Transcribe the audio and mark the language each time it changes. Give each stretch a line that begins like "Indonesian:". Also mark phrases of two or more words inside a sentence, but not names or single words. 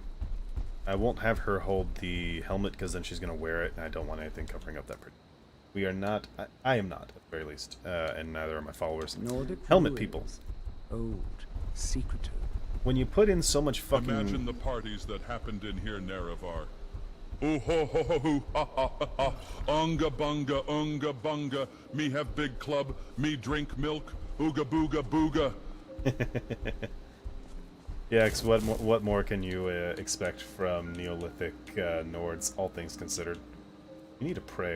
English: I won't have her hold the helmet because then she's going to wear it, and I don't want anything covering up that pretty. We are not... I am not, at the very least. And neither are my followers. Nordic helmet ruins. people. Old. Secretive. When you put in so much fucking... Imagine the parties that happened in here, Nerevar. Ooh ho ho ho ho ha ha ha ha. Unga bunga, me have big club, me drink milk, ooga booga booga. Yeah, cause what more can you expect from Neolithic Nords, all things considered? We need to pray.